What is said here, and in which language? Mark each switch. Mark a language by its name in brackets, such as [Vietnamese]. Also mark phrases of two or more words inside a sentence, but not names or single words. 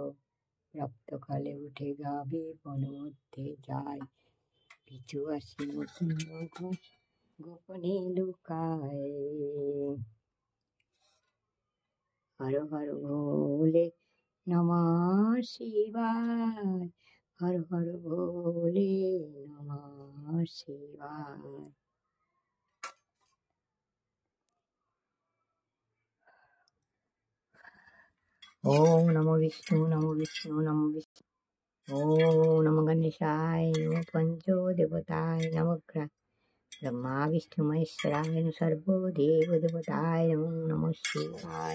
[Bangla] রক্তকালে উঠে গাভী বন মধ্যে যায়, পিছু আসি মুকুন্দ ঘোষ গোপনে লুকায়। [Sanskrit] हर हर भोले नमः शिवाय। हर हर भोले नमः शिवाय। ओम नमो विष्णु नमो विष्णु नमो विष्णु। ओम नमो गणेशाय नमो पञ्च देवताय नमो ब्रह्मा विष्णु महेश्वराय सर्वदेव देवताय नमो नमः शिवाय।